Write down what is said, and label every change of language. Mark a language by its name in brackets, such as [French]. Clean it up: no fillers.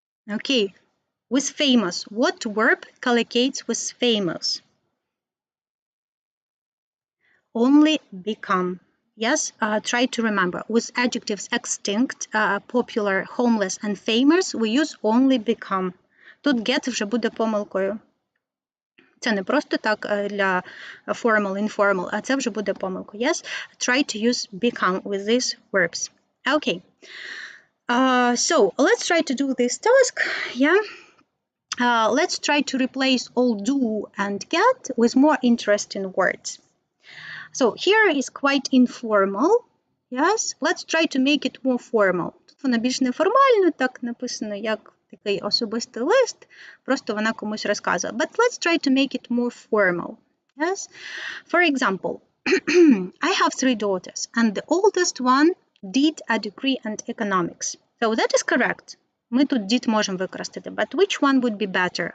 [English] Okay. With famous, what verb collocates with famous? Only become. Yes, try to remember. With adjectives extinct, popular, homeless, and famous, we use only become. [Ukrainian] Тут get вже буде помилкою. Це не просто так для formal, informal, а це вже буде помилкою. [English] Yes, try to use become with these verbs. Okay. So, let's try to do this task. Yeah. Let's try to replace all do and get with more interesting words. So here is quite informal, yes? Let's try to make it more formal. [Ukrainian] Тут вона більш неформально, так написано, як такий особистий лист, просто вона комусь розказує. [English] But let's try to make it more formal, yes? For example, I have 3 daughters, and the oldest one did a degree in economics. So that is correct. [Ukrainian] Ми тут did можемо використати, [English] but which one would be better?